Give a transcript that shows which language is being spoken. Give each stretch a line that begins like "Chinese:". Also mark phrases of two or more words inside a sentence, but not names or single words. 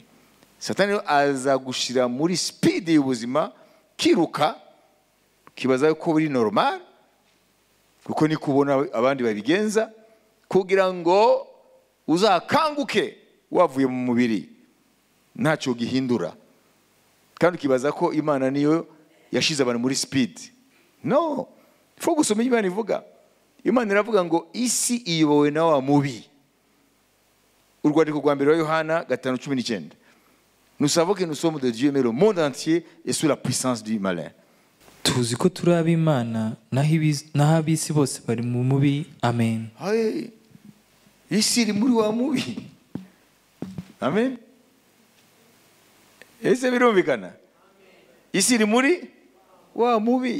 Kinyarwanda: Satani aza gushira muri speed y'ubuzima, kiruka kibaza ko buri normal, kuko ni kubona abandi babigenza, kugira ngo uzakanguke wavuye mu mubiri ntacyo gihindura, kandi ukibaza ko Imana niyo yashize abantu muri speed. No, fo gusoma Imana ivuga. Imana iravuga ngo isi iyobowe na wa mubi. Urwandiko rwa mbere wa Yohana 5:19.
French: Nous savons que nous sommes de Dieu, mais le monde entier est sous la puissance du malin.
Kinyarwanda: tuzi ko turi ab'Imana naho ab'isi bose bari mu mubi. Amen. Hey, isi iri muri wa mubi. Amen. Ese birumvikana? Isi iri muri wa mubi.